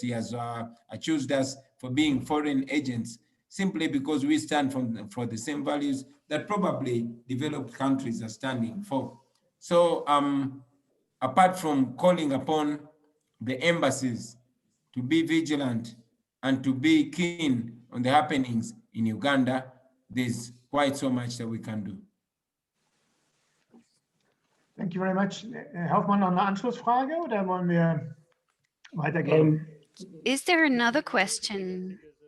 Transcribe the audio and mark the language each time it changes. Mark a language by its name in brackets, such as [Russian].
[English] He has accused us for being foreign agents simply because we stand for the same values that probably developed countries are standing for. So apart from calling upon the embassies to be vigilant and to be keen on the happenings in Uganda, there's quite so much that we can do. Thank you very much. [German] Herr Hoffmann, noch eine Anschlussfrage oder wollen wir weitergehen? [English] Is there another question?